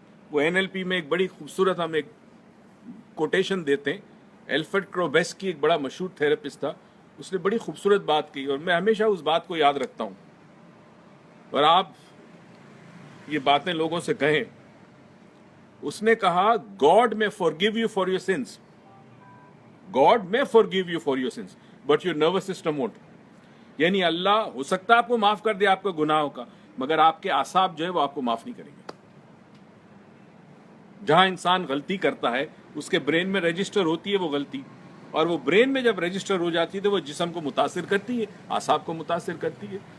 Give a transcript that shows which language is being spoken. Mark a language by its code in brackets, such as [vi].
[ur] وہ NLP میں ایک بڑی خوبصورت ہم ایک کوٹیشن دیتے ہیں. الفریڈ کروبیس کی ایک بڑا مشہور تھراپسٹ تھا, اس نے بڑی خوبصورت بات کی اور میں ہمیشہ اس بات کو یاد رکھتا ہوں, اور آپ یہ باتیں لوگوں سے کہیں. اس نے کہا [en] God may forgive you for your sins, God may forgive you for your sins, but your nervous system won't. [ur] یعنی اللہ ہو سکتا ہے آپ کو معاف کر دے آپ کے گناہوں کا, مگر آپ کے اعصاب جو ہے وہ آپ کو معاف نہیں کریں گے. جہاں انسان غلطی کرتا ہے اس کے برین میں رجسٹر ہوتی ہے وہ غلطی, اور وہ برین میں جب رجسٹر ہو جاتی ہے تو وہ جسم کو متاثر کرتی ہے, اعصاب کو متاثر کرتی ہے.